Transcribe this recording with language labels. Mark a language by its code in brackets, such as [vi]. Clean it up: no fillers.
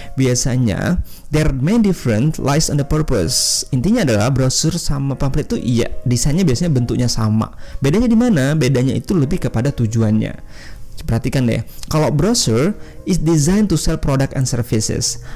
[id] Biasanya [en] their main difference lies on the purpose. [id] Intinya adalah brosur sama pamflet itu iya, desainnya biasanya bentuknya sama. Bedanya di mana? Bedanya itu lebih kepada tujuannya. Perhatikan deh, kalau [en] brochure is designed to sell product and services.